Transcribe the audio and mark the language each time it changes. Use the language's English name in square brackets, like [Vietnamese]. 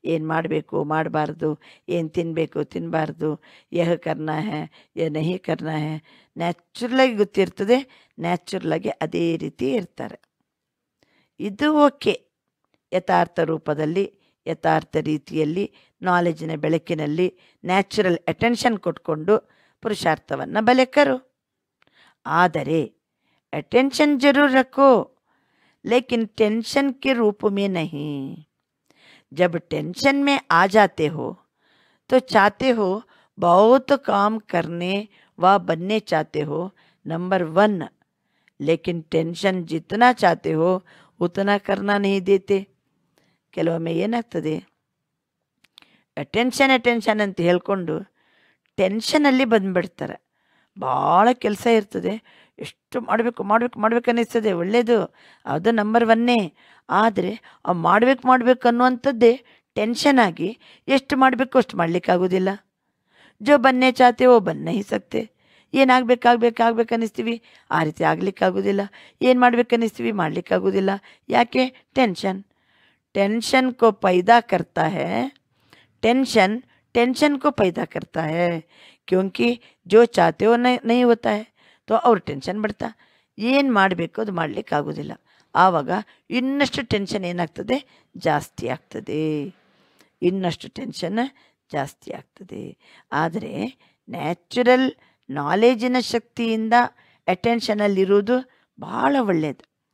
[Kannada] ಏನು ಮಾಡಬೇಕು ಮಾಡಬಾರ್ದು, ಏನು ತಿನ್ನಬೇಕು ತಿನ್ನಬಾರ್ದು, [Hindi] ಯಹ ಕರ್ನಾ ಹೇ ಯಹ ನಹಿ ಕರ್ನಾ ಹೇ, [Kannada] ನ್ಯಾಚುರಲಾಗಿ ಗೊತ್ತಿರ್ತದೆ, ನ್ಯಾಚುರಲಾಗಿ ಅದೇ ರೀತಿ ಇರ್ತಾರೆ. ಇದು ಓಕೆ. ಯಥಾರ್ಥ ರೂಪದಲ್ಲಿ ಯಥಾರ್ಥ ರೀತಿಯಲ್ಲಿ ನಾಲೆಜಿನ ಬೆಳಕಿನಲ್ಲಿ ನ್ಯಾಚುರಲ್ ಅಟೆನ್ಷನ್ ಕೊಟ್ಕೊಂಡು पुरुषार्थವನ್ನು [Hindi] भले करो. [Kannada] ಆದರೆ [Hindi] अटेंशन जरूर रखो, लेकिन टेंशन के रूप में नहीं. जब टेंशन में आ जाते हो तो चाहते हो बहुत काम करने व बनने चाहते हो, नंबर 1. लेकिन टेंशन जितना चाहते हो उतना करना नहीं देते. [Kannada] ಕೆಲವೊಮ್ಮೆ ಏನಾಗ್ತದೆ, ಅಟೆನ್ಷನ್ ಅಂತ ಹೇಳ್ಕೊಂಡು ಟೆನ್ಷನಲ್ಲಿ ಬಂದುಬಿಡ್ತಾರೆ. ಭಾಳ ಕೆಲಸ ಇರ್ತದೆ, ಎಷ್ಟು ಮಾಡಬೇಕು ಅನ್ನಿಸ್ತದೆ, ಒಳ್ಳೆಯದು, ಅದು ನಂಬರ್ 1. ಆದರೆ ಆ ಮಾಡಬೇಕು ಅನ್ನುವಂಥದ್ದೇ ಟೆನ್ಷನ್ ಆಗಿ ಎಷ್ಟು ಮಾಡಬೇಕು ಅಷ್ಟು ಮಾಡಲಿಕ್ಕಾಗೋದಿಲ್ಲ. [Hindi] ಜೋ ಬನ್ನೇ ಚಾತೆ ಓ ಬನ್ ನಹಿ ಸಕ್ತೆ. [Kannada] ಏನಾಗಬೇಕು ಅನ್ನಿಸ್ತೀವಿ, ಆ ರೀತಿ ಆಗಲಿಕ್ಕಾಗೋದಿಲ್ಲ. ಏನು ಮಾಡಬೇಕನ್ನಿಸ್ತೀವಿ, ಮಾಡಲಿಕ್ಕಾಗೋದಿಲ್ಲ. ಯಾಕೆ? [Hindi] टेंशन को पैदा करता है. टेंशन को पैदा करता है, क्योंकि जो चाहते हो नहीं होता है, तो और टेंशन बढ़ता. [Kannada] ಏನು ಮಾಡಬೇಕು ಅದು ಮಾಡಲಿಕ್ಕಾಗೋದಿಲ್ಲ. ಆವಾಗ ಇನ್ನಷ್ಟು ಟೆನ್ಷನ್ ಏನಾಗ್ತದೆ, ಜಾಸ್ತಿ ಆಗ್ತದೆ, ಇನ್ನಷ್ಟು ಟೆನ್ಷನ್ ಜಾಸ್ತಿ ಆಗ್ತದೆ. ಆದರೆ ನ್ಯಾಚುರಲ್ ನಾಲೆಜಿನ ಶಕ್ತಿಯಿಂದ ಅಟೆನ್ಷನಲ್ಲಿರುವುದು ಭಾಳ ಒಳ್ಳೆಯದು.